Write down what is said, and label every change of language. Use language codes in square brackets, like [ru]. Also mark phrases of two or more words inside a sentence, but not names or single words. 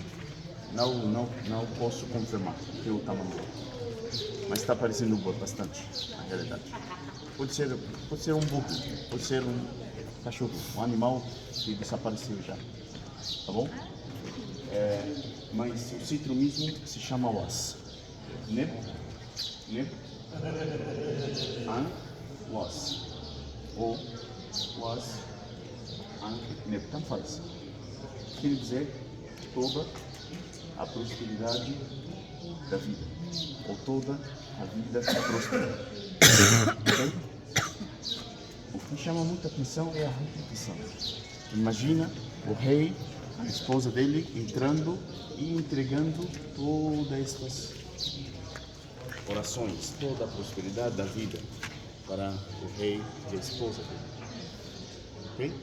[pt] Não posso confirmar pelo tamanho. Mas está parecendo bastante, na realidade. Pode ser um burro, pode ser um cachorro, um animal que desapareceu já. Tá bom? Mas o citro mesmo se chama was. [egy] Neb, an, was. Ou was, an, [pt] neb. Tanto faz. Quer dizer toda a prosperidade da vida. Ou toda a vida próspera. Okay? O que chama muita atenção é a repetição. Imagina o rei, a esposa dele entrando e entregando todas estas orações, toda a prosperidade da vida para o rei e a esposa dele.